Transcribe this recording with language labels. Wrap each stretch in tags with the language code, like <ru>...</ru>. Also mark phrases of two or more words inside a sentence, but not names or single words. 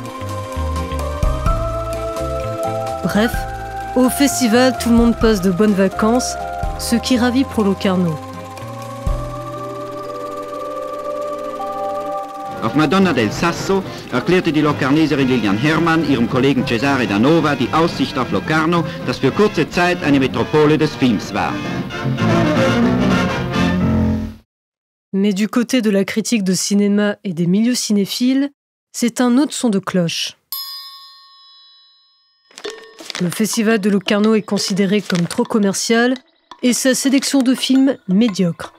<fr>Bref, au festival, tout le monde passe de bonnes vacances, ce qui ravit Pro Locarno.</fr> <de>Auf Madonna del Sasso erklärte die Locarneserin Lilian Herrmann ihrem Kollegen Cesare Danova die Aussicht auf Locarno, das für kurze Zeit eine Metropole des Films war.</de> <fr>Mais du côté de la critique de cinéma et des milieux cinéphiles, c'est un autre son de cloche. Le Festival de Locarno est considéré comme trop commercial et sa sélection de films médiocre.</fr>